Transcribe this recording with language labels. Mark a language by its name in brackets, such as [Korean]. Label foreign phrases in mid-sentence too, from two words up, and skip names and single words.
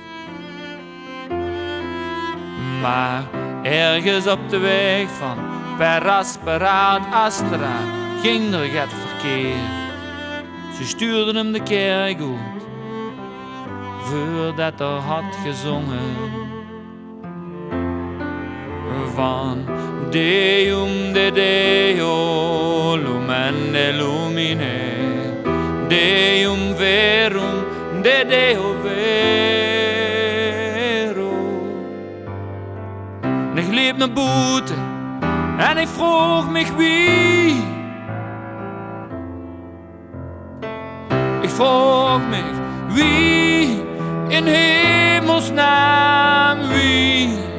[Dutch] Maar ergens op de weg van [Latin] Perasperaat Astra [Dutch] ging er het verkeer. Ze stuurden hem de kerk uit voordat er had gezongen van [Latin] Deum de Deo Lumen Lumine Deum Verum de Deo Vero. [Dutch] En ik liep naar buiten en ik vroeg mich wie. Ik vroeg mich wie in hemelsnaam wie.